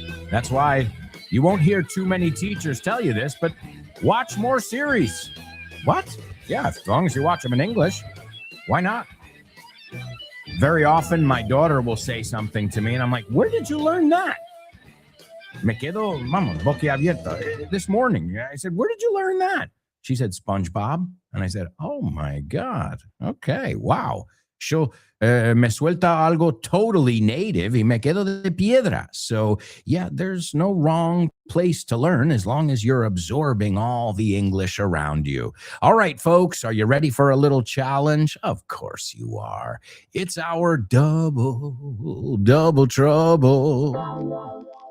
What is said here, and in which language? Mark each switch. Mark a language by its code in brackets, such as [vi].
[en] That's why you won't hear too many teachers tell you this, but watch more series. What? Yeah, as long as you watch them in English. Why not? Very often, my daughter will say something to me, and I'm like, where did you learn that? [es] Me quedo, vamos, boquiabierto. [en] This morning, I said, where did you learn that? She said, SpongeBob. And I said, oh, my God. Okay, wow. [es] Me suelta algo [en] totally native [es] y me quedo de piedra. [en] So, yeah, there's no wrong place to learn as long as you're absorbing all the English around you. All right, folks, are you ready for a little challenge? Of course you are. It's our double trouble.